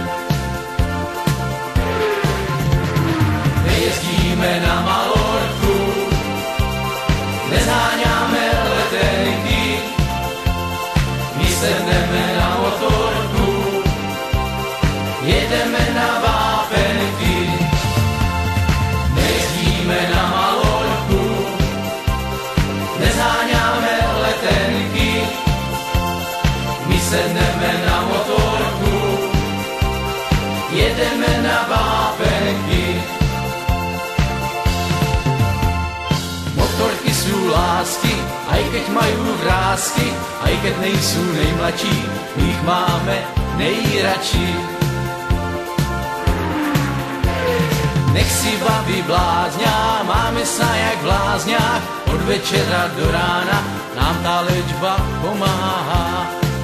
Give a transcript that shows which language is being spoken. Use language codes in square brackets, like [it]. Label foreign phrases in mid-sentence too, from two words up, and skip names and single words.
[cs] Nejezdíme na Malorku, nezháňáme letenky, my sedneme na motorku, jedeme na vápenky. Nejezdíme na Malorku, nezháňáme letenky, my sedneme na motorku, jedeme na vápenky. [sk] Motorky sú lásky, aj keď majú vrásky, aj keď nejsú nejmladší, my ich máme nejradší. Nech si baví blázňa, máme sa jak v lázniach, od večera do rána nám tá liečba pomáha.